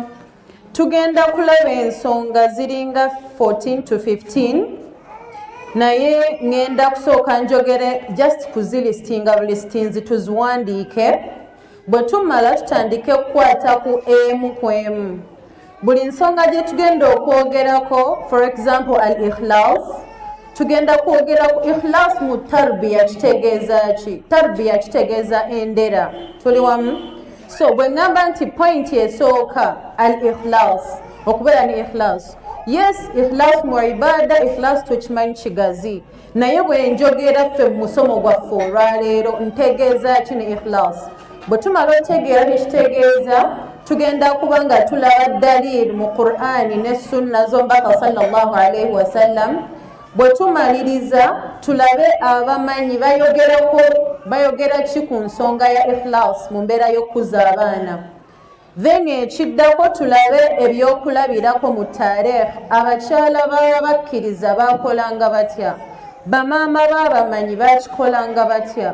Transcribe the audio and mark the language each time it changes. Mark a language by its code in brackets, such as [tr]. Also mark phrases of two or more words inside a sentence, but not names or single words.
[lg] Tugenda kulaba ensonga ziringa 14 to 15 naye ngenda kusooka njogere just kuzilistinga bulistinzi tuziwandiike. Bwe tumala tutandike okukwata ku emu ku emu. Buli nsonga gye tugenda okwogerako, [en] for example al-ikhlas, [lg] tugenda kwogera ku ikhlas mu tarbiya kitegeeza ki? Tarbiya kitegeeza endera. Tuli wamu? So bwe ngamba nti point esooka al-ikhlas, okubeera ne ikhlas. Yes, ikhlas mu ibada, ikhlas tukimanyi kigazi. Naye bwe njogera ffe mu musomo gwaffe olwaleero ntegeeza ki ne ikhlas? Bwe tumala otegeera tekitegeeza, tugenda kuba nga tulaba dalil mu Qur'ani ne sunna z'omubaka [ar] صلى الله عليه وسلم. [lg] Bwe tumaliriza tulabe abamanyi bayogera ki ku nsonga ya ikhlas mu mbeera y'okukuza abaana. Then ekiddako tulabe ebyokulabirako mu taarikh, abakyala baba bakkiriza bakolanga batya, bamaama b'abamanyi bakikolanga batya.